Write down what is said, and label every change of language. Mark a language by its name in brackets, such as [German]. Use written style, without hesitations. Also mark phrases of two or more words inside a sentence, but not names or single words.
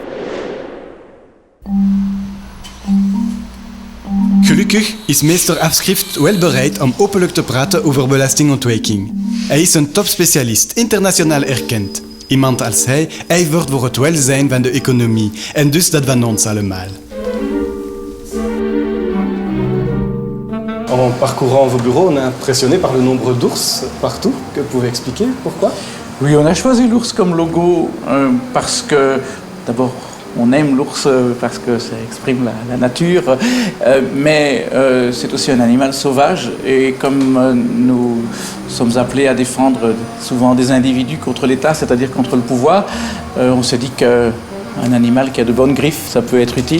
[Dutch] Gelukkig is meester Afschrift wel bereid om openlijk te praten over belastingontwijking. Hij is een topspecialist, internationaal erkend. Iemand als hij ijvert voor het welzijn van de economie en dus dat van ons allemaal. [French] En parcourant vos bureaux, on est impressionné par le nombre d'ours partout. Que vous pouvez expliquer pourquoi? Oui, on a choisi l'ours comme logo parce que, d'abord, on aime l'ours parce que ça exprime la nature, mais c'est aussi un animal sauvage et comme nous sommes appelés à défendre souvent des individus contre l'État, c'est-à-dire contre le pouvoir, on s'est dit qu'un animal qui a de bonnes griffes, ça peut être utile.